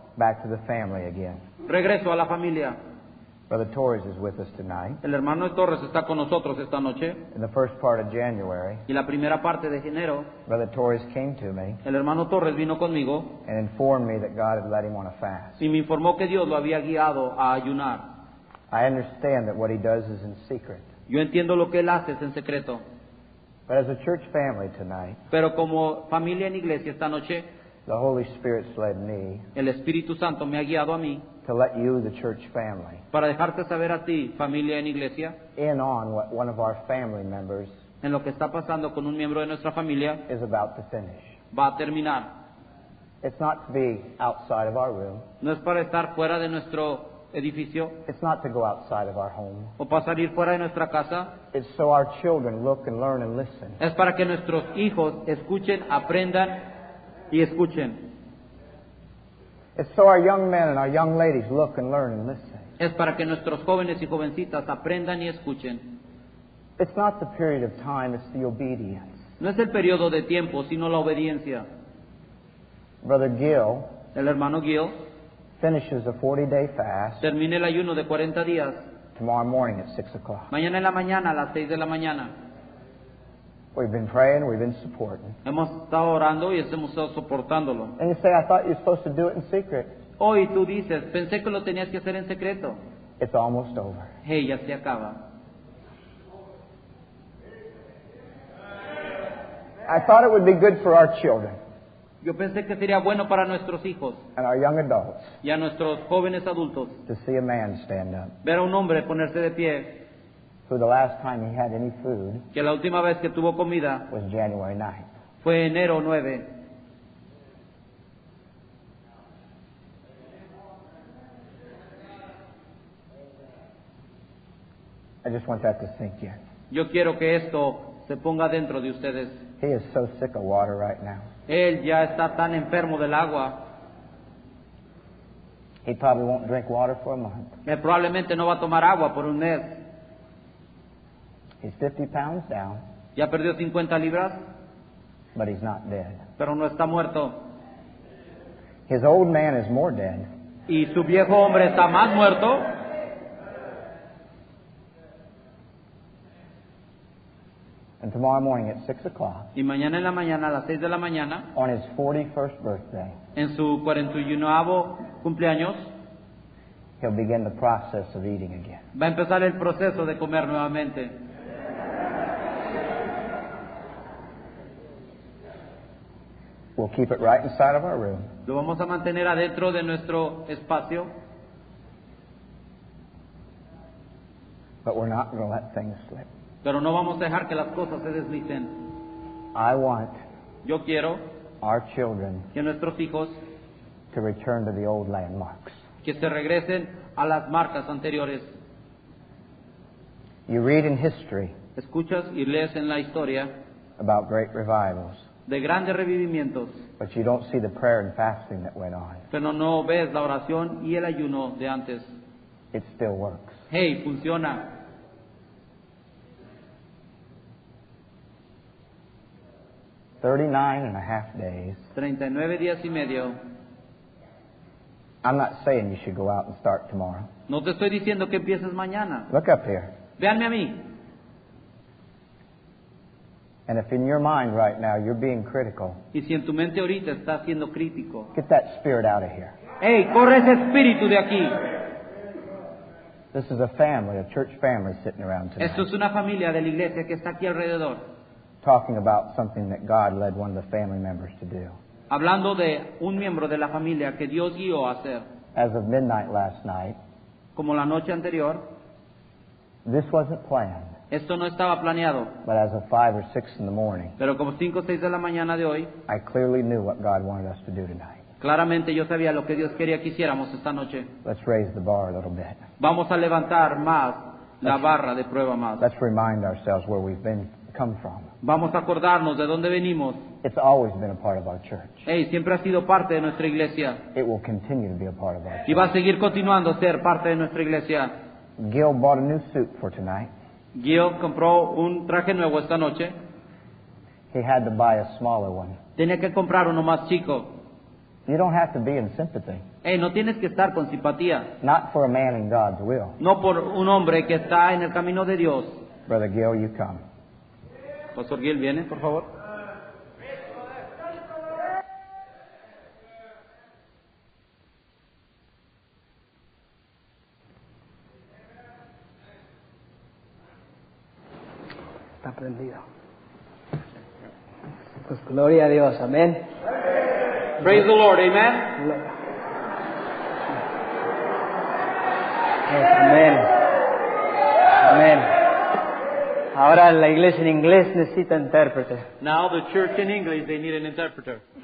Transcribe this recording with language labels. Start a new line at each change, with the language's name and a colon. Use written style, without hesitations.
English: Back to the family again.
Spanish: Regreso a la familia.
English: Brother Torres is with us tonight.
Spanish: El hermano Torres está con nosotros esta noche.
English: In the first part of January,
Spanish: Y la primera parte de enero,
English: Brother Torres came to me
Spanish: el hermano Torres vino conmigo
English: and informed me that God had led him on a fast.
Spanish: y me informó que Dios lo había guiado a ayunar.
English: I understand that what he does is in secret.
Spanish: Yo entiendo lo que él hace es en secreto.
English: But as a church family tonight,
Spanish: Pero como familia en iglesia esta noche,
English: the Holy Spirit's led me
Spanish: el Espíritu Santo me ha guiado a mí
English: to let you, the church family,
Spanish: para dejarte saber a ti, familia en iglesia,
English: in on what one of our family members
Spanish: en lo que está pasando con un miembro de nuestra familia.
English: is about to finish.
Spanish: Va a terminar.
English: It's not to be outside of our room.
Spanish: No es para estar fuera de nuestro edificio
English: It's not to go outside of our home.
Spanish: o para salir fuera de nuestra casa.
English: It's so our children look and learn and listen.
Spanish: Es para que nuestros hijos escuchen, aprendan y escuchen.
English: It's so our young men and our young ladies look and learn and listen.
Spanish: Es para que nuestros jóvenes y jovencitas aprendan y escuchen.
English: It's not the period of time, it's the obedience.
Spanish: No es el periodo de tiempo, sino la obediencia.
English: Brother Gill
Spanish: El hermano Gil
English: finishes a 40-day fast
Spanish: termina el ayuno de 40 días
English: tomorrow morning at 6 o'clock.
Spanish: mañana en la mañana a las 6 de la mañana.
English: We've been praying, we've been supporting.
Spanish: Hemos estado orando y hemos estado soportándolo.
English: And you say, I thought you were supposed to do it in secret.
Spanish: Hoy tú dices, pensé que lo tenías que hacer en secreto.
English: It's almost over.
Spanish: Hey, ya se acaba.
English: I thought it would be good for our children
Spanish: Yo pensé que sería bueno para nuestros hijos
English: and our young adults
Spanish: y a nuestros jóvenes adultos
English: to see a man stand up
Spanish: ver a un hombre ponerse de pie,
English: who the last time he had any food
Spanish: que la última vez que tuvo comida
English: was January 9th.
Spanish: fue enero 9.
English: I just want that to sink in.
Spanish: Yo quiero que esto se ponga dentro de ustedes.
English: He is so sick of water right now.
Spanish: Él ya está tan enfermo del agua,
English: He probably won't drink water for a month.
Spanish: él probablemente no va a tomar agua por un mes.
English: He's 50 pounds down,
Spanish: Ya perdió 50 libras,
English: but he's not dead.
Spanish: pero no está muerto.
English: His old man is more dead.
Spanish: Y su viejo hombre está más muerto.
English: And tomorrow morning at 6 o'clock,
Spanish: Y mañana en la mañana, a las 6 de la mañana,
English: on his 41st birthday,
Spanish: en su 41º cumpleaños,
English: he'll begin the process of eating again.
Spanish: va a empezar el proceso de comer nuevamente.
English: We'll keep it right inside of our room.
Spanish: Lo vamos a mantener adentro de nuestro espacio,
English: But we're not going to let things slip.
Spanish: pero no vamos a dejar que las cosas se deslicen.
English: I want
Spanish: Yo quiero
English: our children
Spanish: que nuestros hijos
English: to return to the old landmarks.
Spanish: que se regresen a las marcas anteriores.
English: You read in history
Spanish: Escuchas y lees en la historia
English: about great revivals,
Spanish: de grandes revivimientos,
English: but you don't see the prayer and fasting that went on.
Spanish: pero no ves la oración y el ayuno de antes.
English: It still works.
Spanish: Hey, funciona.
English: 39 and a half days.
Spanish: 39 días y medio.
English: I'm not saying you should go out and start tomorrow.
Spanish: No te estoy diciendo que empieces mañana.
English: Look up here.
Spanish: Véanme a mí.
English: And if in your mind right now you're being critical,
Spanish: Y si en tu mente ahorita estás siendo crítico,
English: get that spirit out of here.
Spanish: hey, corre ese espíritu de aquí.
English: This is a family, a church family sitting around tonight,
Spanish: Esto es una familia de la iglesia que está aquí alrededor,
English: talking about something that God led one of the family members to do.
Spanish: hablando de un miembro de la familia que Dios guió a hacer.
English: As of midnight last night,
Spanish: Como la noche anterior,
English: this wasn't planned,
Spanish: esto no estaba planeado,
English: but as of 5 or 6 in the morning,
Spanish: pero como 5 o 6 de la mañana de hoy,
English: I clearly knew what God wanted us to do tonight.
Spanish: claramente yo sabía lo que Dios quería que hiciéramos esta noche.
English: Let's raise the bar a little bit.
Spanish: Vamos a levantar más la barra de prueba más.
English: Let's remind ourselves where we've come from.
Spanish: Vamos a acordarnos de dónde venimos.
English: It's always been a part of our church.
Spanish: Hey, siempre ha sido parte de nuestra iglesia
English: It will continue to be a part of our
Spanish: y va a
English: church.
Spanish: seguir continuando a ser parte de nuestra iglesia.
English: Gil bought a new suit for tonight.
Spanish: Gil compró un traje nuevo esta noche.
English: He had to buy a smaller one.
Spanish: Tenía que comprar uno más chico.
English: You don't have to be in sympathy.
Spanish: Hey, no tienes que estar con simpatía.
English: Not for a man in God's will.
Spanish: No por un hombre que está en el camino de Dios.
English: Brother Gil, you come.
Spanish: Pastor Gil, ¿viene, por favor? Está prendido. Pues gloria a Dios, amén.
English: Praise the Lord, amen?
Spanish: Amén. Amén. Ahora la iglesia en inglés necesita intérprete.
English: Now the church in English, they need an interpreter.